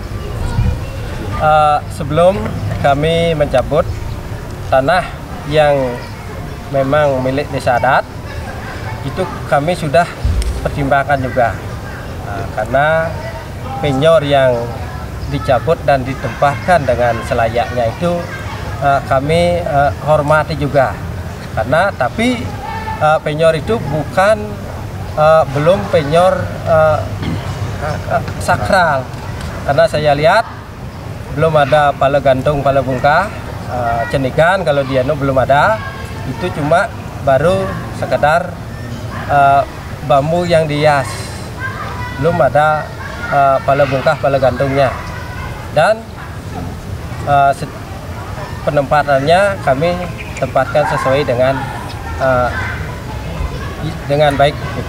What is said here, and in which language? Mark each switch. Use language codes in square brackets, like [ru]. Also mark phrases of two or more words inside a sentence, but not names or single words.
[id] Sebelum kami mencabut tanah yang memang milik desa adat, itu kami sudah pertimbangkan juga, karena penyor yang dicabut dan ditempatkan dengan selayaknya itu kami hormati juga, karena tapi penyor itu bukan belum penyor sakral, karena saya lihat belum ada pala gantung, pala bungkah, cenikan kalau dia belum ada, itu cuma baru sekedar bambu yang dihias, belum ada pala bungkah, pala gantungnya, dan penempatannya kami tempatkan sesuai dengan baik juga.